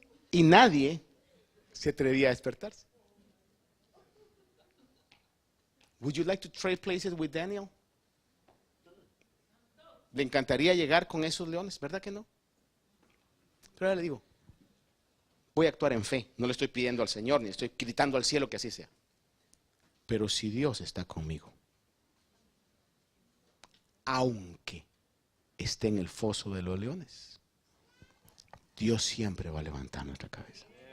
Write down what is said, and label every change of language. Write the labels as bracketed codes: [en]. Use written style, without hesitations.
[es] Y nadie se atrevía a despertarse. [en] Would you like to trade places with Daniel? [es] ¿Le encantaría llegar con esos leones? ¿Verdad que no? Pero ahora le digo, voy a actuar en fe. No le estoy pidiendo al Señor, ni estoy gritando al cielo que así sea. Pero si Dios está conmigo, aunque esté en el foso de los leones, Dios siempre va a levantar nuestra cabeza.